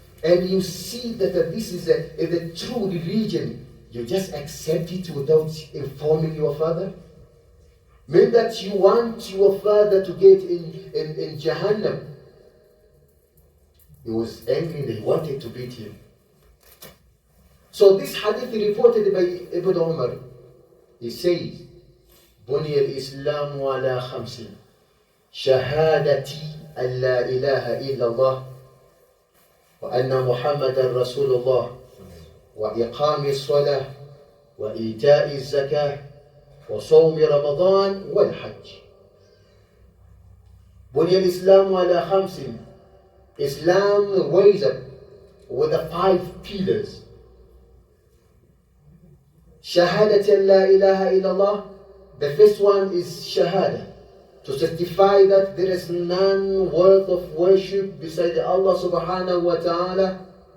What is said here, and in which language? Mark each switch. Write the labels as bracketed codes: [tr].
[en] And you see that this is a true religion. You just accept it without informing your father? Mean that you want your father to get in Jahannam. He was angry and he wanted to beat him. So this hadith reported by Ibn Umar, he says, [ar] بني الإسلام على خمس شهادتي أن لا إله إلا الله وأن محمد رسول الله وإقام الصلاة وإيتاء الزكاة وصوم رمضان والحج. بني الإسلام على خمس. [en] Islam weighs up with the 5 pillars. Shahadat la ilaha illallah. The first one is shahada, to certify that there is none worth of worship beside Allah subhanahu wa ta'ala.